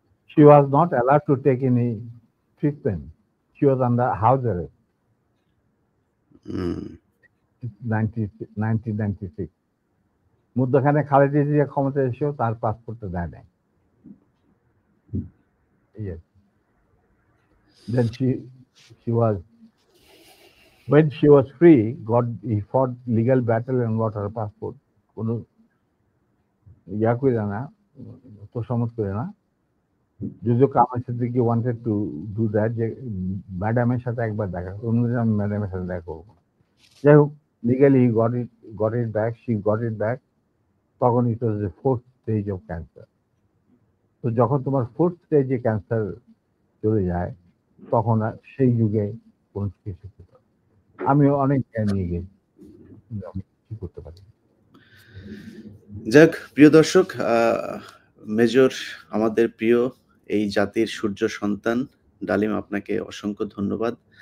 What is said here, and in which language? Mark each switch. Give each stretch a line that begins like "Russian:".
English: she was not allowed to take any treatment. She was under house arrest.
Bangla: 1996 মধ্যখানে খালেদা জিয়া ক্ষমতা এসেও তার পাসপোর্টটা দেয় নাই।
English: Yes. Then she was, when she was free, he fought legal battle and got her passport.
Bangla: কোনো ইয়া করে না, তোষামত করে না। যদিও Kamal Siddiqui
English: wanted to do that,
Bangla: যে ম্যাডামের সাথে একবার দেখা, অন্যদিন আমি ম্যাডামের সাথে দেখা করবো না। যাই হোক,
English: legally he got it back, she got it back. তখন it was the 4th stage of cancer.
Bangla: তো যখন তোমার 4th stage এ ক্যান্সার চলে যায়, তখন আর সেই যুগে কোন চিকিৎসা করতে পারে। আমি অনেক জ্ঞান নিয়ে গেছি, কিন্তু আমি কি করতে পারি। যাক প্রিয় দর্শক, মেজর আমাদের প্রিয় এই জাতির সূর্য সন্তান ডালিম, আপনাকে অসংখ্য ধন্যবাদ।